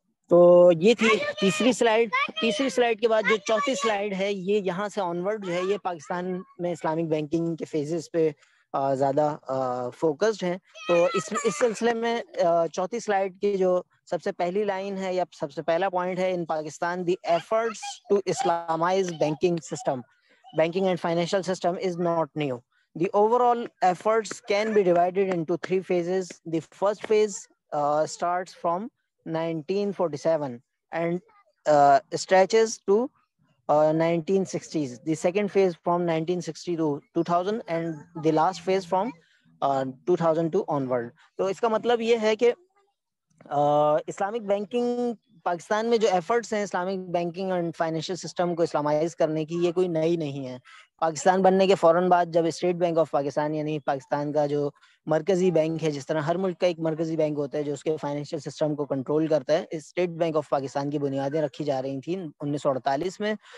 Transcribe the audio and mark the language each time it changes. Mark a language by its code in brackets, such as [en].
[ur] تو یہ تھی تیسری سلائیڈ. تیسری سلائیڈ کے بعد جو چوتھی سلائیڈ ہے, یہ یہاں سے آنورڈ جو ہے یہ پاکستان میں اسلامک بینکنگ کے فیزز پہ زیادہ فوکسڈ ہیں. تو اس سلسلے میں چوتھی سلائیڈ کی جو سب سے پہلی لائن ہے یا سب سے پہلا پوائنٹ ہے, [en] In Pakistan the efforts to Islamize banking system, banking and financial system is not new. The overall efforts can be divided into three phases. The first phase starts from 1947 and stretches to 1960s. The second phase from 1960 to 2000 and the last phase from 2002 onward. [ur] تو اس کا مطلب یہ ہے کہ Islamic banking Pakistan میں جو efforts ہیں Islamic banking and financial system کو اسلامائز کرنے کی, یہ کوئی نئی نہیں ہے. پاکستان بننے کے فوراً بعد جب اسٹیٹ بینک آف پاکستان یعنی پاکستان کا جو مرکزی بینک ہے, جس طرح ہر ملک کا ایک مرکزی بینک ہوتا ہے جو اس کے فائنینشیل سسٹم کو کنٹرول کرتا ہے, اسٹیٹ بینک آف پاکستان کی بنیادیں رکھی جا رہی تھیں 1948 میں.